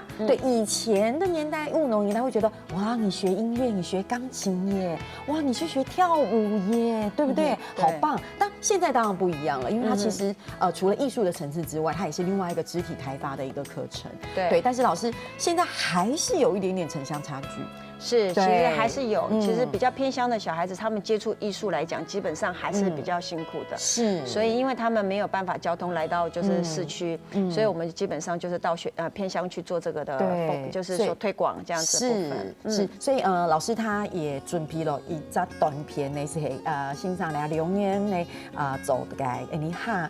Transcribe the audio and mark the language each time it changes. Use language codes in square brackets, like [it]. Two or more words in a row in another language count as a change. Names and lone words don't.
[zh] 對，以前的年代，務農年代會覺得，哇，你學音樂，你學鋼琴耶，哇，你去學跳舞耶，對不對？好棒。但現在當然不一樣了，因為它其實除了藝術的層次之外，它也是另外一個肢體開發的一個課程。對，但是老師現在還是有一點點城鄉差距。是，其实还是有。其实比较偏乡的小孩子，他们接触艺术来讲，基本上还是比较辛苦的。是，所以因为他们没有办法交通来到就是市区，所以我们基本上就是到偏乡去做这个的，就是说推广这样子的部分。是，所以老师他也准备了一则短片呢，是欣赏来留言呢做个你哈。